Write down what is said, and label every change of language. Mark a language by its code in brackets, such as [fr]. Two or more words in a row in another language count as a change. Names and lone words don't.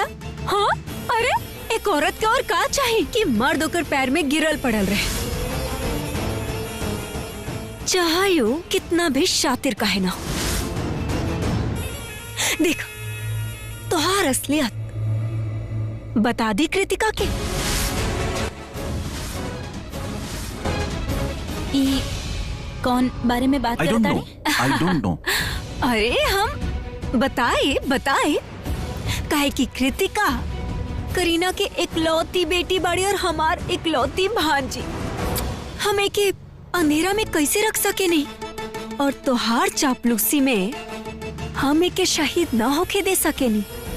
[bho] हाँ, अरे एक औरत के और का चाहिए कि मर्द होकर पैर में गिरल पड़ल रहे, चाहे वो कितना भी शातिर काहे ना। देख, तोहार असलियत बता दी कृतिका के। ई कौन बारे में बात करता है? [en] I don't know. [bho] अरे हम बताए काहे कि कृतिका करीना के इकलौती बेटी बाड़ी और हमार इकलौती भांजी। हम एके अंधेरा में कैसे रख सके नहीं, और तोहार चापलूसी में हम एके शहीद न होके दे सके नहीं।